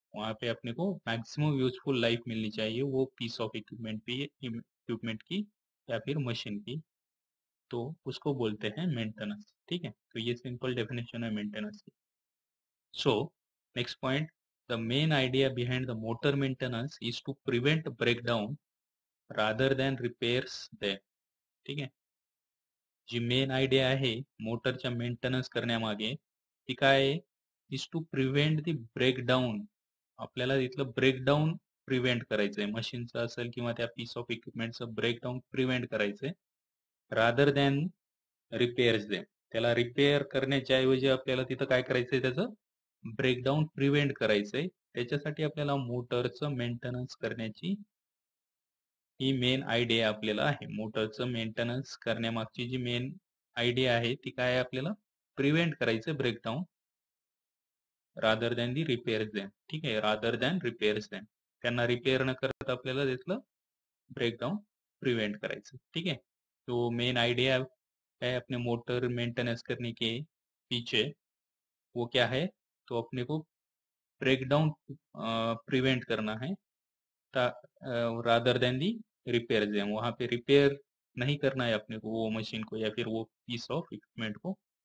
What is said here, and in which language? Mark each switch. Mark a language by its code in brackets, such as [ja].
[hi] वहाँ पे अपने को मैक्सिमम यूजफुल लाइफ मिलनी चाहिए वो पीस ऑफ इक्विपमेंट की या फिर मशीन की, तो उसको बोलते हैं मेंटेनेंस. ठीक है, तो ये सिंपल डेफिनेशन है मेंटेनेंस की. [en] So next point, the main idea behind the motor maintenance is to prevent breakdown rather than repairs them. [mr] ठीक आहे, जी मेन आयडिया आहे मोटरच्या मेंटेनन्स करण्यामागे ती काय आहे, [en] Is to prevent the breakdown. [mr] आपल्याला तिथलं ब्रेकडाऊन प्रिव्हेंट करायचंय, मशीनचं असेल किंवा त्या पीस ऑफ इक्विपमेंटचं ब्रेकडाऊन प्रिव्हेंट करायचंय, [en] Rather than repairs them. [mr] त्याला रिपेअर करण्याच्या ऐवजी आपल्याला तिथं काय करायचंय, त्याचं ब्रेकडाऊन प्रिव्हेंट करायचंय. त्याच्यासाठी आपल्याला मोटरचं मेंटेनन्स करण्याची ही मेन आयडिया आपल्याला आहे. मोटरचं मेंटेनन्स करण्यामागची जी मेन आयडिया आहे ती काय आहे, आपल्याला प्रिव्हेंट करायचं breakdown [en] Rather than the repairs them. [mr] ठीक आहे, [en] Rather than repairs them. [mr] त्यांना रिपेअर न करता आपल्याला त्यातलं ब्रेकडाउन प्रिवेंट करायचं. [hi] ठीक है, तो मेन आइडिया है अपने मोटर मेंटेनेंस करने के पीछे, वो क्या है, तो अपने को ब्रेकडाउन प्रिवेंट करना है [en] Rather than the repair them. [hi] वहां पे रिपेयर नहीं करना है अपने को वो मशीन को या फिर वो पीस ऑफ इक्विपमेंट को.